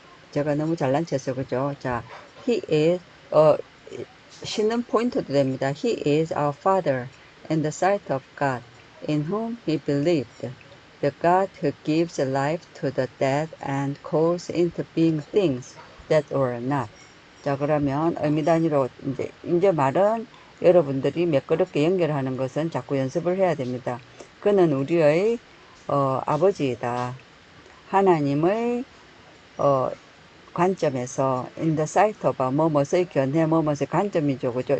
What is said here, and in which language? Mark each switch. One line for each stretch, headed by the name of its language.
Korean: 제가 너무 잘난 척했어요. 그죠? 자,
English: he is,
Korean: 쉬는 포인트도 됩니다.
English: He is our father in the sight of God, in whom he believed, the God who gives life to the dead and calls into being things that were not.
Korean: 자, 그러면 의미 단위로 이제 말은 여러분들이 매끄럽게 연결하는 것은 자꾸 연습을 해야 됩니다. 그는 우리의 아버지이다. 하나님의 관점에서
English: in the sight of
Korean: 뭐뭐의 견해 뭐뭐의 관점이죠. 그죠?